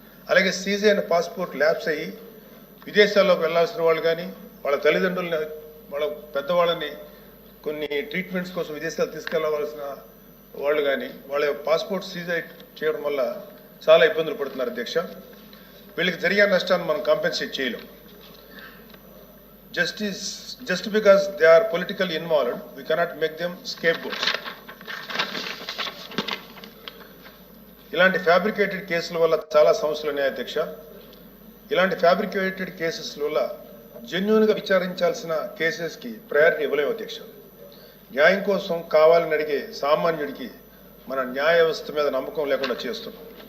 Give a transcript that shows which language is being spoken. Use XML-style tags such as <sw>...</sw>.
<te>అలాగే సీజ్ అయిన passport lapse అయ్యి విదేశాల్లోకి వెళ్లాల్సిన వాళ్ళు కానీ, వాళ్ళ తల్లిదండ్రులని, వాళ్ళ పెద్దవాళ్ళని కొన్ని ట్రీట్మెంట్స్ కోసం విదేశాలు తీసుకెళ్లవలసిన వాళ్ళు కానీ వాళ్ళ పాస్పోర్ట్ సీజ్ చేయడం వల్ల చాలా ఇబ్బందులు పడుతున్నారు అధ్యక్ష. వీళ్ళకి జరిగే నష్టాన్ని మనం కాంపెన్సేట్ చేయలేం.</te> <en>just because they are politically involved, we cannot make them scapegoats.</en> <te>ఇలాంటి ఫ్యాబ్రికేటెడ్ కేసుల వల్ల చాలా సమస్యలు ఉన్నాయి అధ్యక్ష. ఇలాంటి ఫ్యాబ్రికేటెడ్ కేసెస్ వల్ల జెన్యూన్గా విచారించాల్సిన కేసెస్కి ప్రయారిటీ ఇవ్వలేము అధ్యక్ష. న్యాయం కోసం కావాలని అడిగే సామాన్యుడికి మన న్యాయ వ్యవస్థ మీద నమ్మకం లేకుండా చేస్తున్నాం.</te>